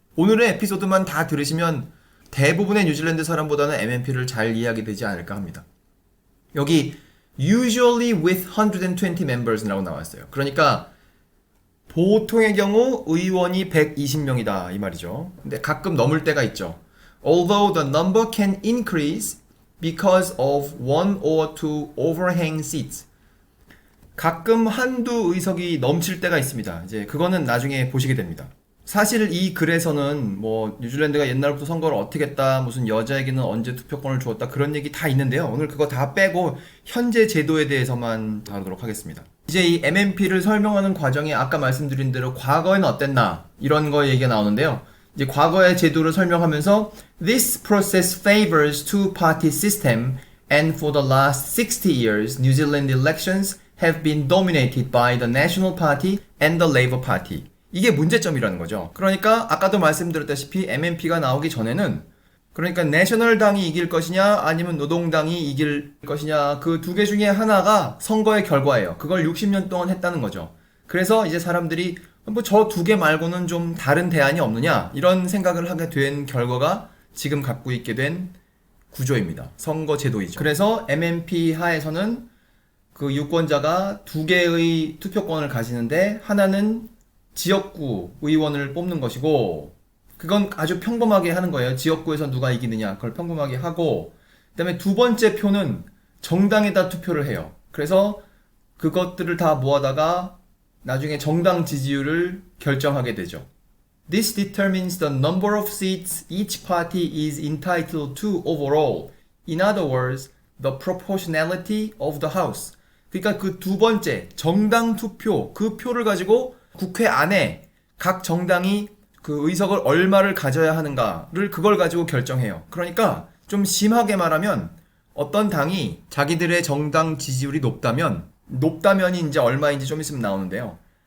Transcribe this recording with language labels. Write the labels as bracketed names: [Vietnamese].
[Korean] 오늘의 에피소드만 다 들으시면 대부분의 뉴질랜드 사람보다는 MMP를 잘 이해하게 되지 않을까 합니다. 여기 [English] usually with 120 members [Korean] 라고 나왔어요. 그러니까 보통의 경우 의원이 120명이다 이 말이죠. 근데 가끔 넘을 때가 있죠. [English] Although the number can increase because of one or two overhang seats. [Korean] 가끔 한두 의석이 넘칠 때가 있습니다. 이제 그거는 나중에 보시게 됩니다. 사실 이 글에서는 뭐 뉴질랜드가 옛날부터 선거를 어떻게 했다, 무슨 여자에게는 언제 투표권을 주었다 그런 얘기 다 있는데요. 오늘 그거 다 빼고 현재 제도에 대해서만 다루도록 하겠습니다. 이제 이 MMP를 설명하는 과정에 아까 말씀드린 대로 과거에는 어땠나 이런 거 얘기가 나오는데요. 이제 과거의 제도를 설명하면서 [English] This process favors two-party system and for the last 60 years New Zealand elections have been dominated by the National Party and the Labour Party. [Korean] 이게 문제점이라는 거죠. 그러니까 아까도 말씀드렸다시피 MMP가 나오기 전에는 그러니까 내셔널당이 이길 것이냐 아니면 노동당이 이길 것이냐 그 두 개 중에 하나가 선거의 결과예요. 그걸 60년 동안 했다는 거죠. 그래서 이제 사람들이 뭐 저 두 개 말고는 좀 다른 대안이 없느냐 이런 생각을 하게 된 결과가 지금 갖고 있게 된 구조입니다. 선거 제도이죠. 그래서 MMP 하에서는 그 유권자가 두 개의 투표권을 가지는데 하나는 지역구 의원을 뽑는 것이고 그건 아주 평범하게 하는 거예요. 지역구에서 누가 이기느냐 그걸 평범하게 하고 그 다음에 두 번째 표는 정당에다 투표를 해요. 그래서 그것들을 다 모아다가 나중에 정당 지지율을 결정하게 되죠. [English] This determines the number of seats each party is entitled to overall. In other words, the proportionality of the House. [Korean] 그러니까 그 두 번째 정당 투표, 그 표를 가지고 국회 안에 각 정당이 그 의석을 얼마를 가져야 하는가를 그걸 가지고 결정해요. 그러니까 좀 심하게 말하면 어떤 당이 자기들의 정당 지지율이 높다면이 이제 얼마인지 좀 있으면 나오는데요.